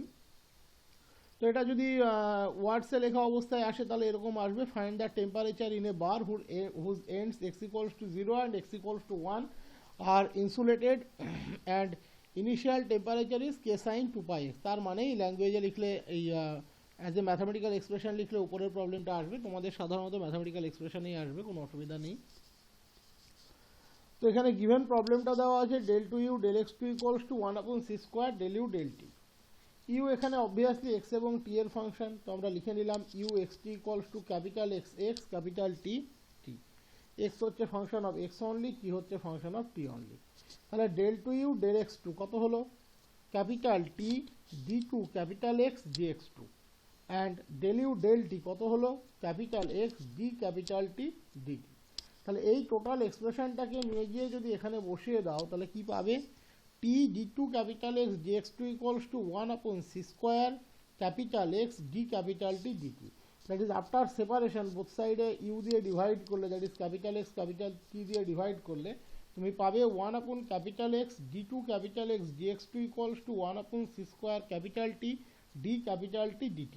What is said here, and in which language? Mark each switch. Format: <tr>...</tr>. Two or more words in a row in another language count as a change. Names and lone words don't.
<bn>তো এটা যদি ওয়ার্ডসে লেখা অবস্থায় আসে তাহলে এরকম আসবে,</bn> <en>find the temperature in a bar whose ends x equals to 0 and x equals to 1 are insulated and initial temperature is k sine 2πx.</en> <bn>তার মানে এই ল্যাঙ্গুয়েজে লিখলে, এই</bn> <en>as a mathematical expression</en> <bn>লিখলে উপরের প্রবলেমটা আসবে, তোমাদের সাধারণত</bn> <en>mathematical expression</en> <bn>আসবে, কোনো অসুবিধা নেই। তো এখানে গিভেন প্রবলেমটা দেওয়া আছে</bn> <en>del two u del x2 equals to 1/c square del u del t. ইউ এখানে obviously x এবং টি এর ফাংশন,</en> <bn>তো আমরা লিখে নিলাম</bn> <en>u x t equals to capital x x capital t t. এক্স হচ্ছে function of x only, টি হচ্ছে function of t only.</en> <bn>তাহলে</bn> <en>del two u del x2</en> <bn>কত হলো,</bn> <en>capital t d two capital x g x two, and del u del t</en> <bn>কত হলো,</bn> <en>capital x d capital t dt.</en> <bn>তাহলে এই টোটাল এক্সপ্রেশনটাকে নিয়ে গিয়ে যদি এখানে বসিয়ে দাও তাহলে কি পাবে,</bn> <en>t d two capital x d x two equals to 1/c square capital x d capital t dt. that is after separation both side ইউ</en> <bn>দিয়ে ডিভাইড করলে,</bn> <en>that is capital x capital t</en> <bn>দিয়ে ডিভাইড করলে তুমি পাবে</bn> <en>1/capital X d two capital x d x two equals to 1/c square capital t d capital t dt.</en>